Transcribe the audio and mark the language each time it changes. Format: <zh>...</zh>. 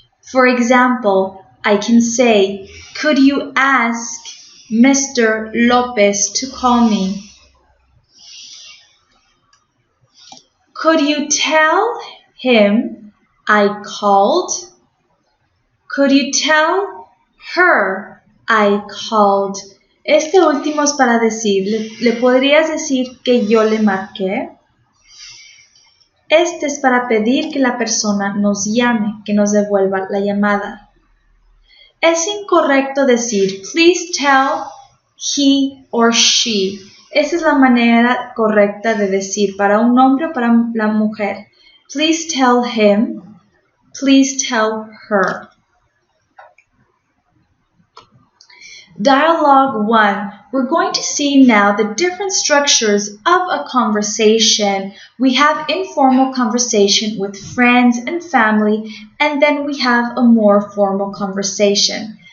<en>For example, I can say, could you ask Mr. Lopez to call me. Could you tell him I called? Could you tell her I called?</en> <es>Este último es para decir, ¿le podrías decir que yo le marqué? Este es para pedir que la persona nos llame, que nos devuelva la llamada. Es incorrecto decir,</es> <en>please tell he or she.</en> <es>Esa es la manera correcta de decir para un hombre o para la mujer.</es> <en>Please tell him, please tell her. Dialogue 1. We're going to see now the different structures of a conversation. We have informal conversation with friends and family, and then we have a more formal conversation.</en>